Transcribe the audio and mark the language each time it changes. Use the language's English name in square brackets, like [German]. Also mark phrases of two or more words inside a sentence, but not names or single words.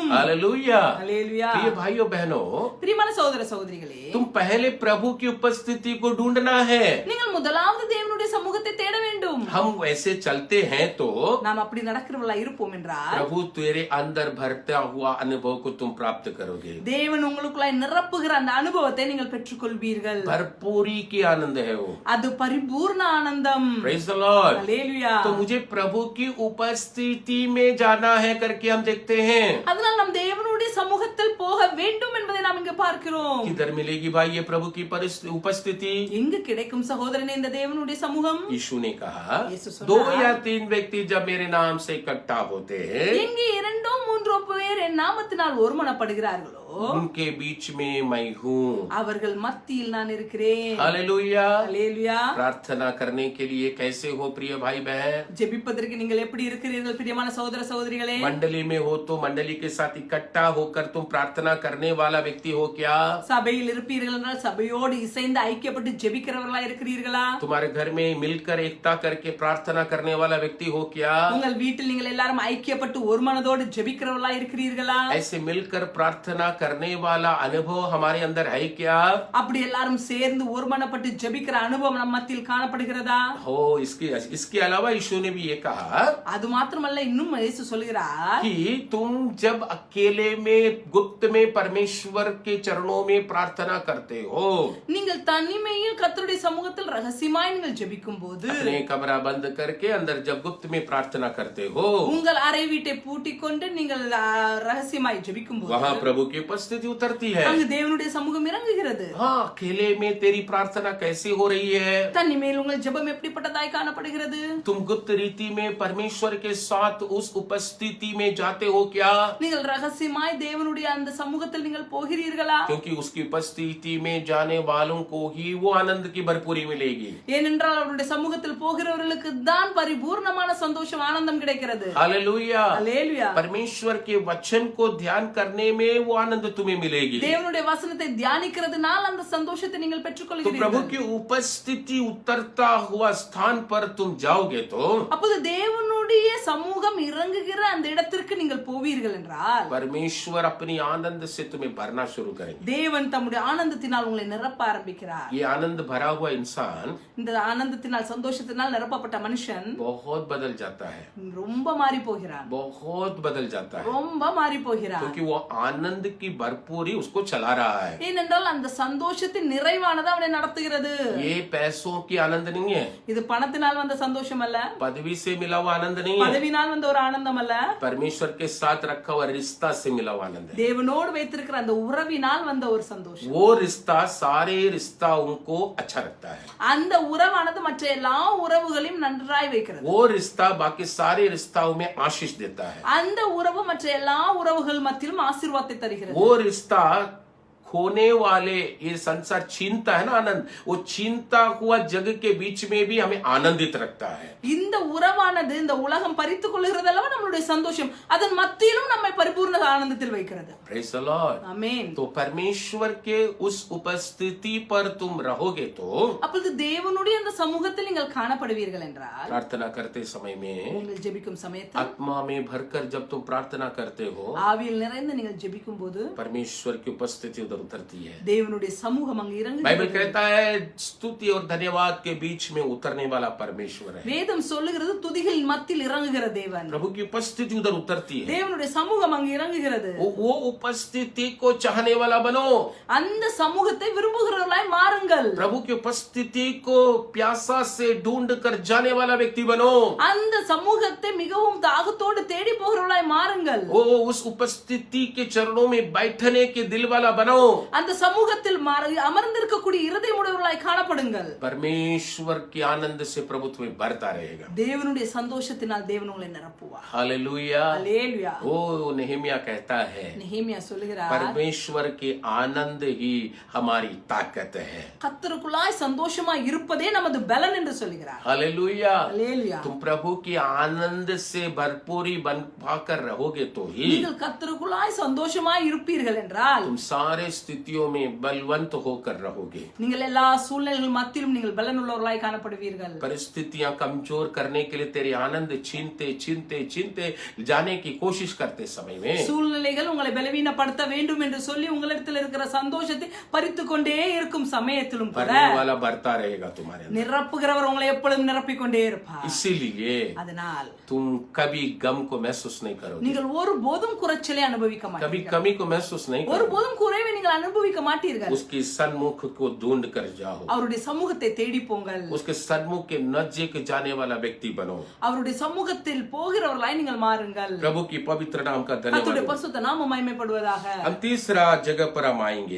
[Hindi] हालेलुया। [Tamil] அல்லேலூயா. [Hindi] प्रिय भाइयों बहनों, [Tamil] பிரியமான சகோதர சகோதரிகளே, [Hindi] तुम पहले प्रभु की उपस्थिति को ढूंढना है। [Tamil] நீங்கள் முதலாவது தேவனுடைய சமூகத்தை தேட வேண்டும். [Hindi] हम वैसे चलते हैं तो [Tamil] நாம் அப்படி நடக்கிறவர்களா இருப்போம் என்றால் [Hindi] प्रभु तेरे अंदर भरता हुआ अनुभव को तुम प्राप्त करोगे। [Tamil] தேவன் உங்களுக்குள்ளாய் நிரப்புகிற அந்த அனுபவத்தை நீங்கள் பெற்றுக்கொள்வீர்கள். [Hindi] भरपूरी की आनंद है वो। [Tamil] அது பரிபூர்ண ஆனந்தம். [English] Praise the Lord. [Tamil] அல்லேலூயா. [Hindi] तो मुझे प्रभु की उपस्थिति में जाना है करके हम देखते हैं। [Tamil] அதனால் நாம் தேவனுடைய சமூகத்தில் போக வேண்டும் என்பதை நாம் இங்க பார்க்கிறோம். [Hindi] किधर मिलेगी भाई ये प्रभु की उपस्थिति? [Tamil] எங்கு கிடைக்கும் சகோதரனே இந்த தேவனுடைய சமூகம்? [Hindi] यीशु ने कहा, यीशु सुना। 2 या 3 व्यक्ति जब मेरे नाम से इकट्ठा होते हैं, [Tamil] எங்கே 2 3 பேர் என் நாமத்தினால் ஒருமனப்படுகிறார்களோ [Hindi] उनके बीच में मैं हूँ। [Tamil] அவர்கள் மத்தியில் நான் இருக்கிறேன். [Hindi] हालेलुया। [Tamil] அல்லேலூயா. [Hindi] प्रार्थना करने के लिए कैसे हो प्रिय भाई बहन? [Tamil] ஜெபிப்பதற்கு நீங்கள் எப்படி இருக்கிறீர்கள் பிரியமான சகோதர சகோதரிகளே? [Hindi] मंडली में हो तो मंडली के साथ इकट्ठा होकर तुम प्रार्थना करने वाला व्यक्ति हो क्या? [Tamil] சபையில் இருப்பீர்கள் என்றால் சபையோடு இசைந்து ஐக்கியப்பட்டு ஜெபிக்கிறவர்களா இருக்கிறீர்களா? [Hindi] तुम्हारे घर में मिलकर एकता करके प्रार्थना करने वाला व्यक्ति हो क्या? [Tamil] உங்கள் வீட்டில் நீங்கள் எல்லாரும் ஐக்கியப்பட்டு ஒரு மனதோடு ஜெபிக்கிறவர்களா இருக்கிறீர்களா? [Hindi] ऐसे मिलकर प्रार्थना करने वाला अनुभव हमारे अंदर है क्या? [Tamil] அப்படி எல்லாரும் சேர்ந்து ஒருமனப்பட்டு ஜெபிக்கிற அனுபவம் நம்ம மத்தியில் காணப்படுகிறதா? [Hindi] हो इसके अलावा यीशु ने भी ये कहा [Tamil] அது மாத்திரமல்ல, இன்னும் இயேசு சொல்கிறார் [Hindi] कि तुम जब अकेले में गुप्त में परमेश्वर के चरणों में प्रार्थना करते हो, [Tamil] நீங்கள் தனிமையில் கர்த்தருடைய சமூகத்தில் ரகசியமாய் நீங்கள் ஜெபிக்கும் போது, [Hindi] अपने कमरा बंद करके अंदर जब गुप्त में प्रार्थना करते हो, [Tamil] உங்கள் அறை வீட்டை பூட்டிக் கொண்டு நீங்கள் ரகசியமாய் ஜெபிக்கும் போது, [Hindi] वहाँ प्रभु की उपस्थिति उतरती है। [Tamil] அங்கு தேவனுடைய சமூகம் இறங்குகிறது. [Hindi] हाँ, अकेले में तेरी प्रार्थना कैसी हो रही है? [Tamil] தனிமையில் உங்கள் ஜெபம் எப்படிப்பட்டதாய் காணப்படுகிறது? [Hindi] तुम गुप्त रीति में परमेश्वर के साथ उस उपस्थिति में जाते हो क्या? [Tamil] நீங்கள் ரகசியமாய் தேவனுடைய அந்த சமூகத்தில் நீங்கள் போகிறீர்களா? [Hindi] क्योंकि उसकी उपस्थिति में जाने वालों को ही वो आनंद की भरपूरी मिलेगी। [Tamil] ஏனென்றால் அவருடைய சமூகத்தில் போகிறவர்களுக்கு தான் பரிபூர்ணமான சந்தோஷம் ஆனந்தம் கிடைக்கிறது. [Hindi] हालेलुया। [Tamil] அல்லேலூயா. [Hindi] परमेश्वर के वचन को ध्यान करने में वो आनंद तुम्हें मिलेगी। [Tamil] தேவனுடைய வசனத்தை தியானிக்கிறதுனால் அந்த சந்தோஷத்தை நீங்கள் [Hindi] तो [Tamil] பெற்றுக்கொள்கிறீர்கள். [Hindi] प्रभु की उपस्थिति उतरता हुआ स्थान पर तुम जाओगे तो [Tamil] அப்போது தேவனுடைய சமூகம் இறங்குகிற அந்த இடத்திற்கு நீங்கள் போவீர்கள் என்றால் [Hindi] परमेश्वर अपनी आनंद से तुम्हें भरना शुरू करेंगे। [Tamil] தேவன் தம்முடைய ஆனந்தத்தினால் உங்களை நிரப்ப ஆரம்பிக்கிறார். [Hindi] ये आनंद भरा हुआ इंसान [Tamil] இந்த ஆனந்தத்தினால் சந்தோஷத்தினால் நிரப்பப்பட்ட மனுஷன் [Hindi] बहुत बदल जाता है, [Tamil] ரொம்ப மாறி போகிறான். [Hindi] बहुत बदल जाता है, [Tamil] ரொம்ப மாறி போகிறான். [Hindi] क्योंकि वो आनंद की भरपूरी उसको चला रहा है। [Tamil] ஏனென்றால் அந்த சந்தோஷத்தின் நிறைவானது அவனை நடத்துகிறது. [Hindi] ये पैसों की आनंद नहीं है, [Tamil] இது பணத்தினால் வந்த சந்தோஷம் அல்ல, [Hindi] पदवी से मिला हुआ आनंद नहीं है, [Tamil] பதவினால் வந்த ஒரு ஆனந்தம் அல்ல, [Hindi] परमेश्वर के साथ रखा हुआ रिश्ता से मिला हुआ आनंद है। [Tamil] தேவனோடு வைத்திருக்கிற அந்த உறவினால் வந்த ஒரு சந்தோஷம். [Hindi] वो रिश्ता सारे रिश्ताओं को अच्छा रखता है। [Tamil] அந்த உறவானது மற்ற எல்லா உறவுகளையும் நன்றாய் வைக்கிறது. [Hindi] वो रिश्ता बाकी सारे रिश्ताओं में आशीष देता है। [Tamil] அந்த உறவு மற்ற எல்லா உறவுகள் மத்தியிலும் ஆசீர்வாதத்தை தருகிறது. [Hindi] वो रिश्ता खोने वाले ये संसार छीनता है ना आनंद, वो छीनता हुआ जग के बीच में भी हमें आनंदित रखता है। [Tamil] இந்த உறவானது இந்த உலகம் பறித்துக் கொள்கிறதல்லவா நம்மளுடைய சந்தோஷம், அதன் மத்தியிலும் நம்மை பரிபூர்ண ஆனந்தத்தில் வைக்கிறது. [English] Praise the Lord. [Tamil] ஆமென். [Hindi] तो परमेश्वर के उस उपस्थिति पर तुम रहोगे तो, [Tamil] அப்பொழுது தேவனுடைய அந்த சமூகத்தில் நீங்கள் காணப்படுவீர்கள் என்றால், [Hindi] प्रार्थना करते समय में [Tamil] நீங்கள் ஜெபிக்கும் சமயத்தில் [Hindi] आत्मा में भरकर जब तुम प्रार्थना करते हो, [Tamil] ஆவியில் நிறைந்து நீங்கள் ஜெபிக்கும் போது [Hindi] परमेश्वर की उपस्थिति उधर उतरती है। [Tamil] தேவனுடைய சமூகம் அங்கு [Hindi] बाइबल [Tamil] இறங்குகிறது. [Hindi] कहता है स्तुति और धन्यवाद के बीच में उतरने वाला परमेश्वर है। [Tamil] வேதம் சொல்லுகிறது துதிகளின் மத்தியில் இறங்குகிற தேவன். [Hindi] प्रभु की उपस्थिति उधर उतरती है। [Tamil] தேவனுடைய சமூகம் அங்கு இறங்குகிறது. [Hindi] वो उपस्थिति को चाहने वाला बनो। [Tamil] அந்த சமூகத்தை விரும்புகிறவர்களாய் மாறுங்கள். [Hindi] प्रभु की उपस्थिति को प्यासा से ढूंढ कर जाने वाला व्यक्ति बनो। [Tamil] அந்த சமூகத்தை மிகவும் தாகத்தோடு தேடி போகிறவர்களாய் மாறுங்கள். [Hindi] वो उस उपस्थिति के चरणों में बैठने के दिल वाला बनो। [Tamil] அந்த சமூகத்தில் அமர்ந்திருக்கக்கூடிய இருதயமுடையவர்களாய் காணப்படுங்கள். [Hindi] परमेश्वर के आनंद से प्रभु तुम्हें भरता रहेगा। [Tamil] தேவனுடைய சந்தோஷத்தினால் தேவன் உங்களை நிரப்புவார். [Hindi] हालेलुया। [Tamil] அல்லேலூயா. [Hindi] वो नेहमिया कहता है, [Tamil] நெகேமியா சொல்லுகிறார், [Hindi] परमेश्वर के आनंद ही हमारी ताकत है। [Tamil] கர்த்தருக்குள்ளாய் சந்தோஷமாய் இருப்பதே நமது பலன் என்று சொல்லுகிறார். [Hindi] हालेलुया। [Tamil] அல்லேலூயா. [Hindi] तुम प्रभु के आनंद से भरपूरी बन पाकर रहोगे तो ही [Tamil] நீங்கள் கர்த்தருக்குள்ளாய் சந்தோஷமாய் இருப்பீர்கள் என்றால் [Hindi] तुम सारे स्थितियों में बलवंत होकर रहोगे। [Tamil] நீங்கள் எல்லா சூழ்நிலைகள் மத்தியிலும் நீங்கள் பலன் உள்ளவர்களாய் காணப்படுவீர்கள். [Hindi] परिस्थितियां कमजोर करने के लिए तेरे आनंद छीनते छीनते छीनते जाने की कोशिश करते समय में [Tamil] சூழ்நிலைகள் உங்களை பலவீனப்படுத்த வேண்டும் என்று சொல்லி உங்களிடத்தில் இருக்கிற சந்தோஷத்தை பறித்துக் கொண்டே இருக்கும் சமயத்திலும் கூட [Hindi] भरने वाला भरता रहेगा तुम्हारे अंदर। [Tamil] நிரப்புகிறவர் உங்களை எப்பொழுதும் நிரப்பிக் கொண்டே இருப்பார். [Hindi] इसीलिए [Tamil] அதனால் [Hindi] तुम कभी गम को महसूस नहीं करोगे, [Tamil] நீங்கள் ஒருபோதும் குறைச்சலை அனுபவிக்க [Hindi] कभी [Tamil] மாட்டீர்கள். [Hindi] कमी को महसूस नहीं करोगे। [Tamil] ஒருபோதும் குறைவை நீங்கள் அனுபவிக்க மாட்டீர்கள். [Hindi] उसकी सन्मुख को ढूंढ कर जाओ, [Tamil] அவருடைய சமூகத்தை தேடி போங்கள். [Hindi] उसके सन्मुख के नजदीक जाने वाला व्यक्ति बनो। [Tamil] அவருடைய சமூகத்தில் போகிறவர்களாய் நீங்கள் மாறுங்கள். [Hindi] प्रभु की पवित्र नाम का [Tamil] கர்த்தருடைய [Hindi] धन्यवाद। [Tamil] பரிசுத்த நாமம் மகிமைப்படுவதாக. [Hindi] हम तीसरा जगह पर हम आएंगे।